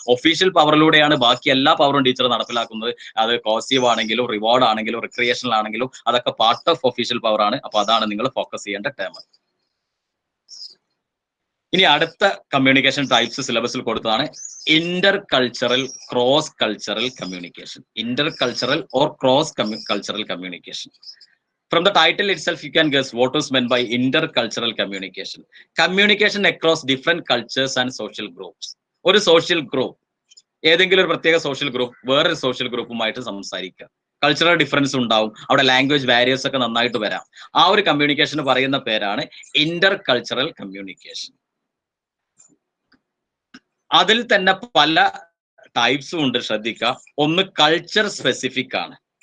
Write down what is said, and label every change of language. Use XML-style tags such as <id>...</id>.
<ml>Official പവറിലൂടെയാണ് ബാക്കി എല്ലാ പവറും ടീച്ചർ നടപ്പിലാക്കുന്നത്. അത് കോസീവ് ആണെങ്കിലും റിവാർഡ് ആണെങ്കിലും റിക്രിയേഷണൽ ആണെങ്കിലും അതൊക്കെ</ml> <en>part of official power</en> <ml>ആണ്. അപ്പൊ അതാണ് നിങ്ങൾ ഫോക്കസ് ചെയ്യേണ്ട ടേം. ഇനി അടുത്ത കമ്മ്യൂണിക്കേഷൻ ടൈപ്സ് സിലബസിൽ കൊടുത്തതാണ് Inter cultural cross cultural communication.</ml> <en>Intercultural or cross cultural communication. From the title itself, you can guess what is meant by intercultural communication. Communication across different cultures and social groups.</en> <ml>ഒരു social group, ഏതെങ്കിലും ഒരു പ്രത്യേക social group വേറൊരു social ഗ്രൂപ്പുമായിട്ട് സംസാരിക്കുക. Cultural difference ഉണ്ടാവും, അവിടെ language barriers ഒക്കെ നന്നായിട്ട് വരാം. ആ ഒരു കമ്മ്യൂണിക്കേഷന് പറയുന്ന പേരാണ് ഇന്റർ കൾച്ചറൽ കമ്മ്യൂണിക്കേഷൻ. അതിൽ തന്നെ പല ടൈപ്സും ഉണ്ട്, ശ്രദ്ധിക്കുക. ഒന്ന് കൾച്ചർ സ്പെസിഫിക് ആണ്.</ml>